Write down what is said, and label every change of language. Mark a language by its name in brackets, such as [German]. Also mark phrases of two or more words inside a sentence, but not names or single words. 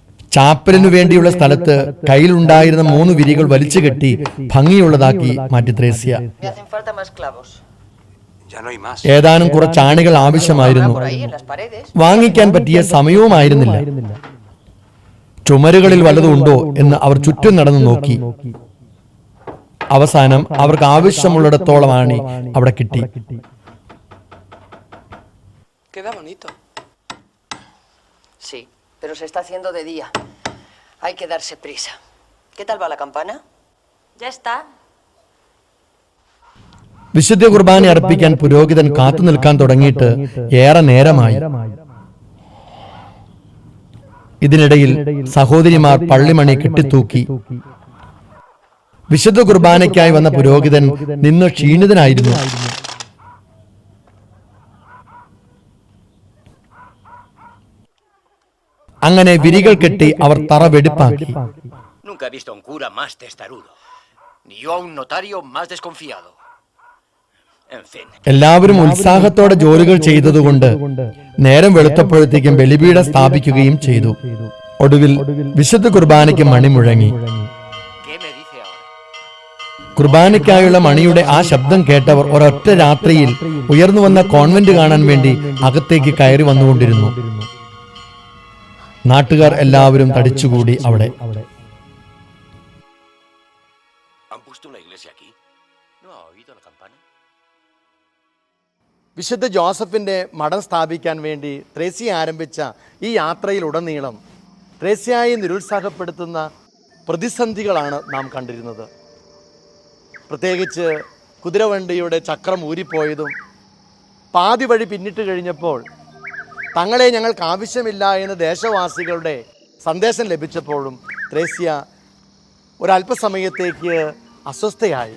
[Malayalam] ചാപ്പലിനു വേണ്ടിയുള്ള സ്ഥലത്ത് കയ്യിലുണ്ടായിരുന്ന 3 വിരികൾ വലിച്ചു കെട്ടി ഭംഗിയുള്ളതാക്കി മാറ്റി ത്രേസ്യ. [Spanish] Me hacen falta más clavos. Ya no hay más. [Malayalam] ഏതാനും കുറച്ച് ആണികൾ ആവശ്യമായിരുന്നു. [Spanish] Por ahí en las paredes. [Malayalam] വാങ്ങിക്കാൻ പറ്റിയ സമയവുമായിരുന്നില്ല. ചുമരുകളിൽ വല്ലതും ഉണ്ടോ എന്ന് അവർ ചുറ്റും നടന്നു നോക്കി. അവസാനം അവർക്ക് ആവശ്യമുള്ളിടത്തോളം ആണി അവിടെ കിട്ടി. [Spanish] Queda bonito. Sí, pero se está haciendo de día. Hay que darse prisa. ¿Qué tal va la campana? Ya está. [Malayalam] വിശുദ്ധ കുർബാന അർപ്പിക്കാൻ പുരോഹിതൻ കാത്തു നിൽക്കാൻ തുടങ്ങിയിട്ട് ഏറെ നേരമായി. ഇതിനിടയിൽ സഹോദരിമാർ പള്ളിമണി കെട്ടിത്തൂക്കി. വിശുദ്ധ കുർബാനയ്ക്കായി വന്ന പുരോഹിതൻ നിന്ന് ക്ഷീണിതനായിരുന്നു. അങ്ങനെ വിരികൾ കെട്ടി അവർ തറ വെടിപ്പാക്കി. [Spanish] Nunca he visto a un cura más testarudo. Ni yo a un notario más desconfiado. En fin. [Malayalam] എല്ലാവരും ഉത്സാഹത്തോടെ ജോലികൾ ചെയ്തതുകൊണ്ട് നേരം വെളുത്തപ്പോഴത്തേക്കും ബലിപീഠം സ്ഥാപിക്കുകയും ചെയ്തു. ഒടുവിൽ വിശുദ്ധ കുർബാനയ്ക്ക് മണി മുഴങ്ങി. [Spanish] ¿Qué me dice ahora? [Malayalam] കുർബാനയ്ക്കായുള്ള മണിയുടെ ആ ശബ്ദം കേട്ടവർ ഒരൊറ്റ രാത്രിയിൽ ഉയർന്നു വന്ന കോൺവെന്റ് കാണാൻ വേണ്ടി അകത്തേക്ക് കയറി വന്നുകൊണ്ടിരുന്നു. നാട്ടുകാർ എല്ലാവരും തടിച്ചുകൂടി അവിടെ. [Spanish] ¿Han puesto una iglesia aquí? ¿No ha oído la campana? [Malayalam] വിശുദ്ധ ജോസഫിൻ്റെ മഠം സ്ഥാപിക്കാൻ വേണ്ടി ത്രേസ്യ ആരംഭിച്ച ഈ യാത്രയിലുടനീളം ത്രേസ്യയെ നിരുത്സാഹപ്പെടുത്തുന്ന പ്രതിസന്ധികളാണ് നാം കണ്ടിരുന്നത്. പ്രത്യേകിച്ച് കുതിരവണ്ടിയുടെ ചക്രം ഊരിപ്പോയതും പാതി വഴി പിന്നിട്ട് കഴിഞ്ഞപ്പോൾ തങ്ങളെ ഞങ്ങൾക്ക് ആവശ്യമില്ല എന്ന് ദേശവാസികളുടെ സന്ദേശം ലഭിച്ചപ്പോഴും ത്രേസ്യ ഒരല്പസമയത്തേക്ക് അസ്വസ്ഥയായി.